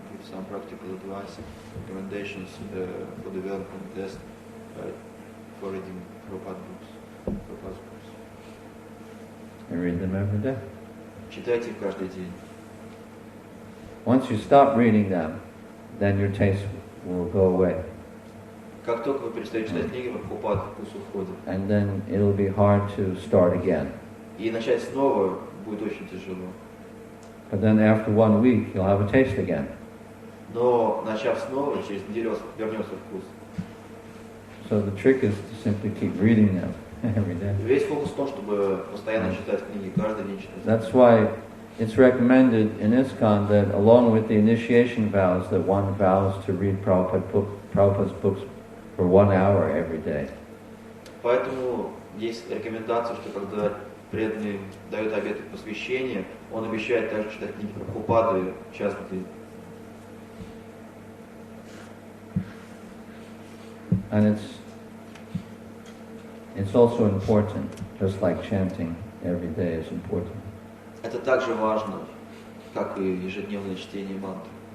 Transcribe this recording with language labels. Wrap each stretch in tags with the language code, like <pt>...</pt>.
<en>some recommendations for developing test for reading Prabhupada's books. And read them every day.</en> <ru>Читайте их каждый день.</ru> <en>Once you stop reading them, then your taste will go away.</en> <ru>Как только вы перестаете читать книги, Прабхупада вкус уходит.</ru> <en>And then it'll be hard to start again.</en> <ru>И начать снова будет очень тяжело.</ru> <en>But then after 1 week, you'll have a taste again.</en> <ru>Но начав снова, через неделю у вас вернется вкус.</ru> <en>So the trick is to simply keep reading them every day.</en> <ru>Весь фокус в том, чтобы постоянно читать книги, каждый день читать.</ru> <en>That's why it's recommended in ISKCON that along with the initiation vows, that one vows to read Prabhupada's books for 1 hour every day.</en> <ru>Поэтому есть рекомендация, что когда преданный дает обет посвящения, он обещает также читать книги Прабхупады час в день.</ru> <en>And it's also important, just like chanting every day is important.</en> <ru>Это также важно, как и ежедневное чтение мантры.</ru>